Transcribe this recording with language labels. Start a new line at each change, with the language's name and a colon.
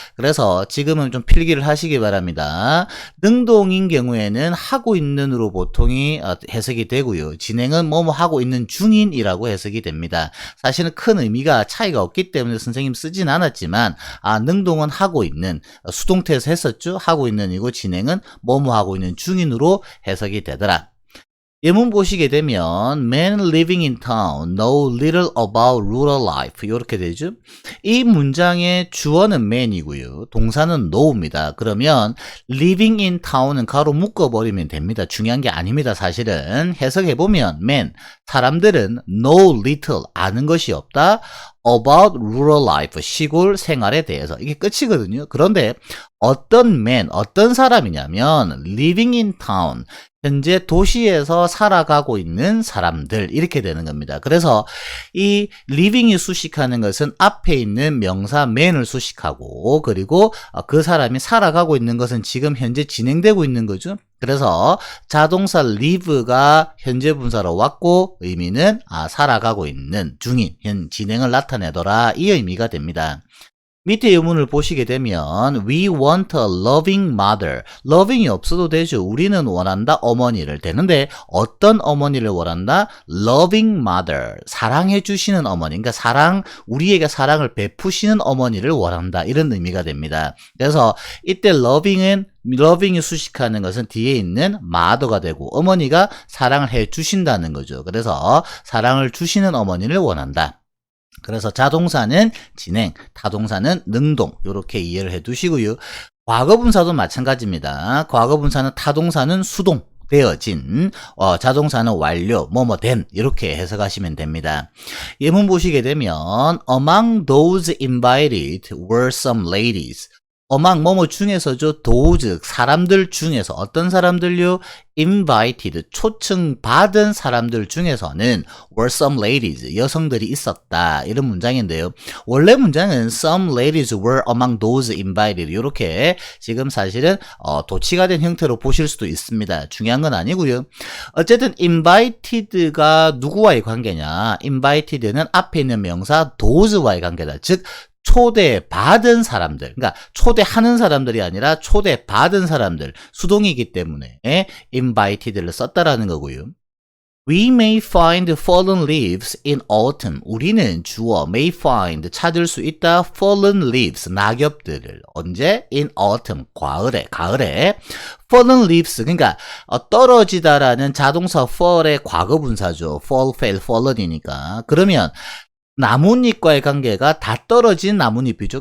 Korean: 그래서 지금은 좀 필기를 하시기 바랍니다. 능동인 경우에는 하고 있는으로 보통이 해석이 되고요. 진행은 뭐뭐 하고 있는 중인이라고 해석이 됩니다. 사실은 큰 의미가 차이가 없기 때문에 선생님 쓰진 않았지만 능동은 하고 있는, 수동태에서 했었죠. 하고 있는이고 진행은 뭐뭐 하고 있는 중인으로 해석이 되더라. 예문 보시게 되면
English: Man living in town know little about rural life
Korean: 이렇게 되죠. 이 문장의 주어는 man이고요. 동사는 know입니다. 그러면 living in town은 가로 묶어버리면 됩니다. 중요한 게 아닙니다. 사실은 해석해보면 man, 사람들은 know little, 아는 것이 없다.
English: about rural life,
Korean: 시골 생활에 대해서. 이게 끝이거든요. 그런데 어떤 man, 어떤 사람이냐면
English: living in town,
Korean: 현재 도시에서 살아가고 있는 사람들 이렇게 되는 겁니다. 그래서 이 living이 수식하는 것은 앞에 있는 명사 man을 수식하고 그리고 그 사람이 살아가고 있는 것은 지금 현재 진행되고 있는 거죠. 그래서 자동사 live가 현재 분사로 왔고 의미는 살아가고 있는 중인, 현 진행을 나타내더라 이 의미가 됩니다. 밑에 예문을 보시게 되면
English: We want a loving mother.
Korean: loving이 없어도 되죠. 우리는 원한다 어머니를. 되는데 어떤 어머니를 원한다? loving mother. 사랑해 주시는 어머니. 그러니까 우리에게 사랑을 베푸시는 어머니를 원한다. 이런 의미가 됩니다. 그래서 이때 loving이 수식하는 것은 뒤에 있는 mother가 되고 어머니가 사랑을 해 주신다는 거죠. 그래서 사랑을 주시는 어머니를 원한다. 그래서 자동사는 진행, 타동사는 능동 이렇게 이해를 해 두시고요. 과거분사도 마찬가지입니다. 과거분사는 타동사는 수동, 되어진, 자동사는 완료, 된 이렇게 해석하시면 됩니다. 예문 보시게 되면
English: Among those invited were some ladies.
Korean: among 중에서죠. those 사람들 중에서 어떤 사람들요? invited 초청받은 사람들 중에서는
English: were some ladies
Korean: 여성들이 있었다 이런 문장인데요. 원래 문장은
English: some ladies were among those invited
Korean: 이렇게 지금 사실은 도치가 된 형태로 보실 수도 있습니다. 중요한 건 아니고요. 어쨌든 invited가 누구와의 관계냐? invited는 앞에 있는 명사 those와의 관계다. 즉 초대받은 사람들, 그러니까 초대하는 사람들이 아니라 초대받은 사람들, 수동이기 때문에 invited를 썼다라는 거고요.
English: We may find fallen leaves in autumn.
Korean: 우리는 주어 may find 찾을 수 있다
English: fallen leaves
Korean: 낙엽들을 언제? in autumn 가을에 fallen leaves 그러니까 떨어지다라는 자동사 fall의 과거 분사죠. fall, fell, fallen이니까 그러면 나뭇잎과의 관계가 다 떨어진 나뭇잎이죠.